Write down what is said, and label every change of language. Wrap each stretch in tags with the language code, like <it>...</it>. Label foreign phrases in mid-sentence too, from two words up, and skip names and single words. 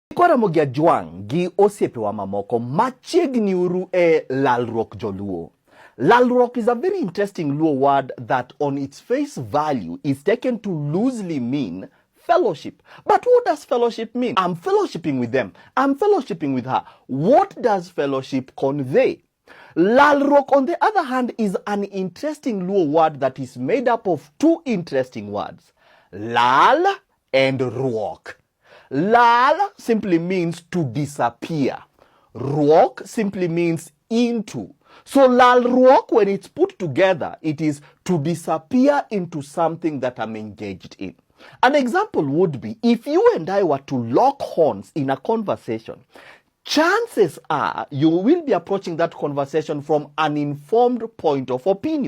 <luo>Kwaramogia Juang gi osiepewa mamoko machiegni uru lalruok joluo.</luo> <en>Lalruok is a very interesting Luo word that on its face value is taken to loosely mean fellowship. But what does fellowship mean? I'm fellowshipping with them. I'm fellowshipping with her. What does fellowship convey? Lalruok, on the other hand, is an interesting Luo word that is made up of two interesting words, lal and ruok. Lal simply means to disappear. Ruok simply means into. So lal ruok, when it's put together, it is to disappear into something that I'm engaged in. An example would be if you and I were to lock horns in a conversation, chances are you will be approaching that conversation from an informed point of opinion.</en>